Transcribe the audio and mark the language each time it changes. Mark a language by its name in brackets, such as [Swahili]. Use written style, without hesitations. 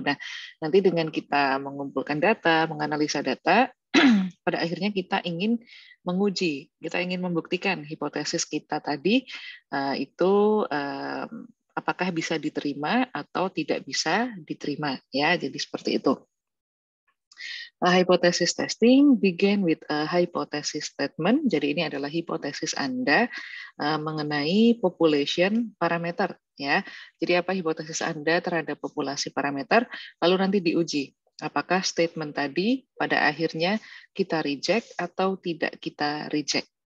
[Indonesian] Nah, nanti dengan kita mengumpulkan data, menganalisa data, pada akhirnya kita ingin menguji, kita ingin membuktikan hipotesis kita tadi itu apakah bisa diterima atau tidak bisa diterima ya. Jadi seperti itu. [English] Hypothesis testing begin with a hypothesis statement. [Indonesian] Jadi ini adalah hipotesis Anda mengenai population parameter ya. Jadi apa hipotesis Anda terhadap populasi parameter lalu nanti diuji apakah statement tadi pada akhirnya kita reject atau tidak kita reject.